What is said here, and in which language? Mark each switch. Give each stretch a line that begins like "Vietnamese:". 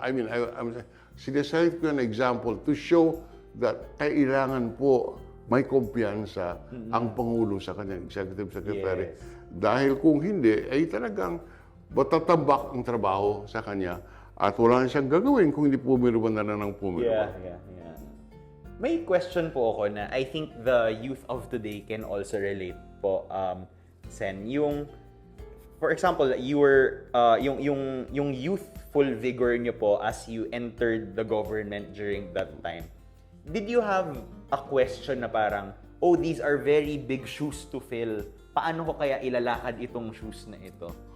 English: I mean,
Filipino: sinesite ko
English: an example to show that
Filipino: kailangan po may kumpiyansa ang Pangulo sa kanyang executive secretary.
English: Yes.
Filipino: Dahil kung hindi, ay talagang matatambak ang trabaho sa kanya at wala na siyang gagawin kung hindi pumirma na lang ng pumirma.
English: Yeah.
Filipino: May question po ako na
English: I think the youth of today can also relate po, Sen. For example, you were, yung youthful vigor
Filipino: niyo po
English: as you entered the government during that time. Did you have a question
Filipino: na parang,
English: oh, these are very big shoes to fill.
Filipino: Paano ko kaya ilalakad itong shoes na ito?